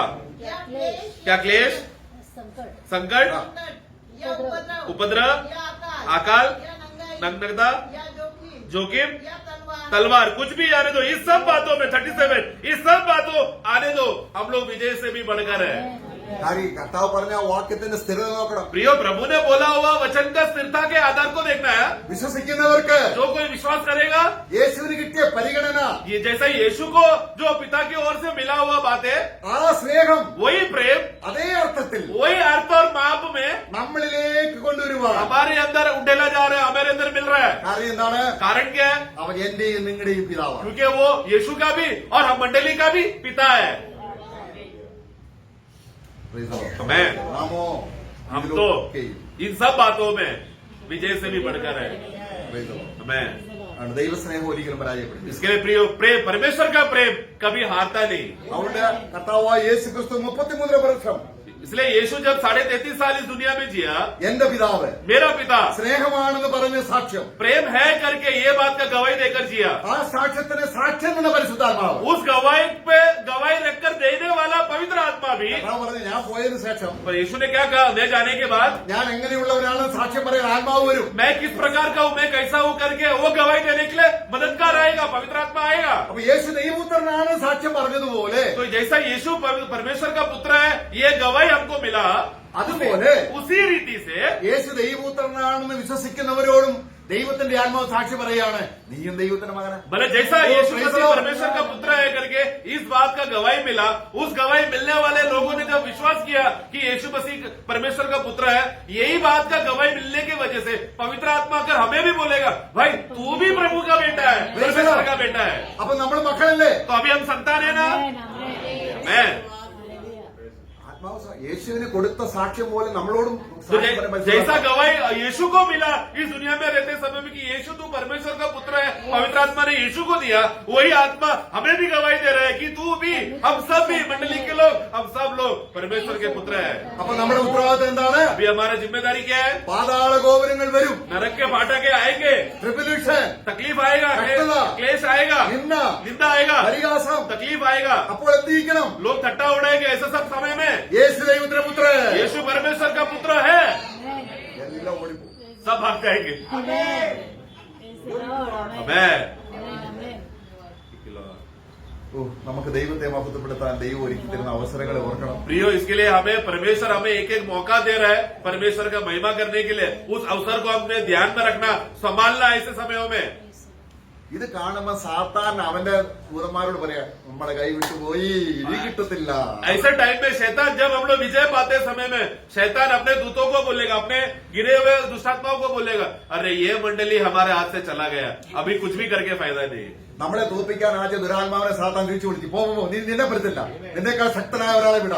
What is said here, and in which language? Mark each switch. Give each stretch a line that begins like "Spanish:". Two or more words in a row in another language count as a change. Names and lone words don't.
Hindi: या क्लेश, क्या क्लेश, संकट, संकट, संकट, या उपद्रव, उपद्रव, या अकाल, या नंगाई, नग्नता, या जो जोखिम या तलवार तलवार कुछ भी आने दो, इस सब बातों में 37 इस सब बातों आने दो, हम लोग विजय से भी बढ़कर है।
Malayalam: കാര്യം കർത്താവ് പറഞ്ഞ ആ വാക്യത്തിന്റെ സ്ഥിരത നോക്കണം.
Hindi: प्रियो, प्रभु ने बोला हुआ वचन का स्थिरता के आधार को देखना है।
Malayalam: വിശ്വസിക്കുന്നവർക്ക്
Hindi: जो कोई विश्वास करेगा,
Malayalam: യേശുവിന് കിട്ടിയ പരിഗണന,
Hindi: ये जैसा यीशु को जो पिता की ओर से मिला हुआ बात है,
Malayalam: ആ സ്നേഹം
Hindi: वही प्रेम,
Malayalam: അതേ അർത്ഥത്തിൽ
Hindi: वही अर्थ और माप में
Malayalam: നമ്മളിലേക്ക് കൊണ്ടുവരുവാൻ.
Hindi: हमारे अंदर उडेला जा रहा है, हमारे अंदर मिल रहा है।
Malayalam: കാര്യം എന്താണ്?
Hindi: कारण क्या है?
Malayalam: അവൻ എന്റെയും നിങ്ങളുടെയും പിതാവാണ്.
Hindi: क्योंकि वो यीशु का भी और हम मंडली का भी पिता है।
English: Praise the Lord. Amen.
Malayalam: നാമോ
Hindi: हम तो
Malayalam: ഇതിലൊക്കെയും
Hindi: इन सब बातों में विजय से भी बढ़कर है।
English: Praise the Lord. Amen.
Malayalam: ആണ് ദൈവസ്നേഹം ഒരിക്കലും പരാജയപ്പെടും.
Hindi: इसके लिए प्रियो प्रेम, परमेश्वर का प्रेम कभी हारता नहीं।
Malayalam: അതുകൊണ്ട് കർത്താവായ യേശു ക്രിസ്തു 33 വർഷം
Hindi: इसलिए यीशु जब 33.5 साल इस दुनिया में जिया,
Malayalam: എന്റെ പിതാവ്
Hindi: मेरा पिता
Malayalam: സ്നേഹമാണെന്ന് പറഞ്ഞ സാക്ഷ്യം,
Hindi: प्रेम है करके ये बात का गवाही देकर जिया।
Malayalam: ആ സാക്ഷ്യത്തിന് സാക്ഷ്യം എന്ന പരിശുദ്ധാത്മാവ്
Hindi: उस गवाही पे गवाही रखकर देने वाला पवित्र आत्मा भी।
Malayalam: കർത്താവ് പറഞ്ഞു, ഞാൻ പോയതിനു ശേഷം
Hindi: पर यीशु ने क्या कहा? मैं जाने के बाद
Malayalam: ഞാൻ എങ്ങനെയുള്ളവരാണെന്ന് സാക്ഷ്യം പറയാൻ ആത്മാവ് വരും.
Hindi: मैं किस प्रकार का हूँ, मैं कैसा हूँ करके वो गवाही देने के लिए मददगार आएगा, पवित्र आत्मा आएगा।
Malayalam: അപ്പൊ യേശു ദൈവപുത്രനാണ് സാക്ഷ്യം പറഞ്ഞതുപോലെ
Hindi: तो जैसा यीशु परमेश्वर का पुत्र है, ये गवाही हमको मिला,
Malayalam: അതുപോലെ
Hindi: उसी रीति से
Malayalam: യേശു ദൈവപുത്രനാണെന്ന് വിശ്വസിക്കുന്നവരോടും ദൈവത്തിന്റെ ആത്മാവ് സാക്ഷി പറയാണ്, നീയും ദൈവത്തിന്റെ മകനാ.
Hindi: भले जैसा यीशु मसीह परमेश्वर का पुत्र है करके इस बात का गवाही मिला, उस गवाही मिलने वाले लोगों ने जब विश्वास किया कि यीशु मसीह परमेश्वर का पुत्र है, यही बात का गवाही मिलने की वजह से पवित्र आत्मा अगर हमें भी बोलेगा, भाई तू भी प्रभु का बेटा है, परमेश्वर का बेटा है,
Malayalam: അപ്പൊ നമ്മൾ മക്കളല്ലേ?
Hindi: तो अभी हम संतान है ना। मैं
Malayalam: ആത്മാവ് യേശുവിന് കൊടുത്ത സാക്ഷ്യം പോലെ നമ്മളോടും
Hindi: तो जैसा गवाही यीशु को मिला इस दुनिया में रहते समय में कि यीशु तू परमेश्वर का पुत्र है, पवित्र आत्मा ने यीशु को दिया, वही आत्मा हमें भी गवाही दे रहा है कि तू भी, हम सब भी, मंडली के लोग, हम सब लोग परमेश्वर के पुत्र है।
Malayalam: അപ്പൊ നമ്മുടെ ഉത്തരവാദിത്തം എന്താണ്?
Hindi: अभी हमारा जिम्मेदारी क्या है?
Malayalam: പാതാള ഗോപുരങ്ങൾ വരും,
Hindi: नरक के फाटके आएंगे,
Malayalam: ട്രിബുലേഷൻ,
Hindi: तकलीफ आएगा, कष्टता, क्लेश आएगा,
Malayalam: നിന്ദ,
Hindi: निंदा आएगा,
Malayalam: പരിഹാസം,
Hindi: तकलीफ आएगा,
Malayalam: അപ്പോൾ എന്തിരിക്കണം?
Hindi: लोग ठट्टा उड़ाएंगे, ऐसा सब समय में
Malayalam: യേശു ദൈവത്തിന്റെ പുത്രൻ,
Hindi: यीशु परमेश्वर का पुत्र है,
Malayalam: എല്ലാം ഓടിപ്പോകും.
Hindi: सब भाग जाएंगे।
English: Amen. Amen.
Malayalam: ഓ, നമുക്ക് ദൈവത്തെ മഹത്വപ്പെടുത്താൻ ദൈവം ഒരുക്കി തരുന്ന അവസരങ്ങളെ ഓർക്കണം.
Hindi: प्रियो, इसके लिए हमें परमेश्वर हमें एक एक मौका दे रहा है परमेश्वर का महिमा करने के लिए। उस अवसर को हमने ध्यान में रखना, संभालना ऐसे समयों में।
Malayalam: ഇത് കാണുമ്പോ സാത്താൻ അവന്റെ ദൂതന്മാരോട് പറയാ, നമ്മുടെ കൈ വിട്ടുപോയി, ഇനി കിട്ടത്തില്ല.
Hindi: ऐसे टाइम में शैतान, जब हम लोग विजय पाते समय में शैतान अपने दूतों को बोलेगा, अपने गिरे हुए दुष्टात्माओं को बोलेगा, अरे ये मंडली हमारे हाथ से चला गया, अभी कुछ भी करके फायदा नहीं।
Malayalam: നമ്മളെ തോൽപ്പിക്കാൻ ആദ്യ ദുരാത്മാവിനെ സാത്താൻ തിരിച്ചു വിളിച്ചു, പോ നീ നിന്നെ പറ്റത്തില്ല, നിന്നേക്കാൾ ശക്തനായ ഒരാളെ വിടാം.